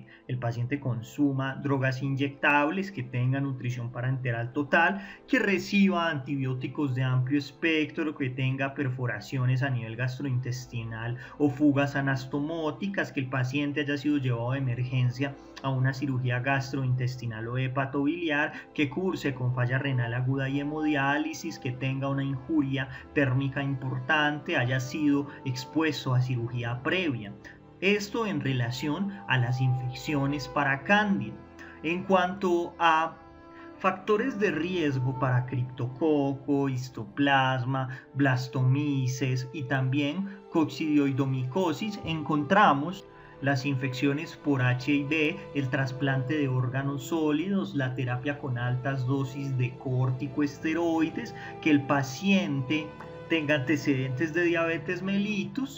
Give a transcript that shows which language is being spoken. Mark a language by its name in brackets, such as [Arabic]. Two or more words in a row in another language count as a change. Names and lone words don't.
[Spanish] el paciente consuma drogas inyectables, que tenga nutrición parenteral total, que reciba antibióticos de amplio espectro, que tenga perforaciones a nivel gastrointestinal o fugas anastomóticas, que el paciente haya sido llevado de emergencia a una cirugía gastrointestinal o hepatobiliar, que curse con falla renal aguda y hemodiálisis, hemodiálisis, que tenga una injuria térmica importante, haya sido expuesto a cirugía previa. Esto en relación a las infecciones para cándida. En cuanto a factores de riesgo para criptococo, histoplasma, blastomices y también coccidioidomicosis, encontramos las infecciones por HIV, el trasplante de órganos sólidos, la terapia con altas dosis de corticosteroides, que el paciente tenga antecedentes de diabetes mellitus.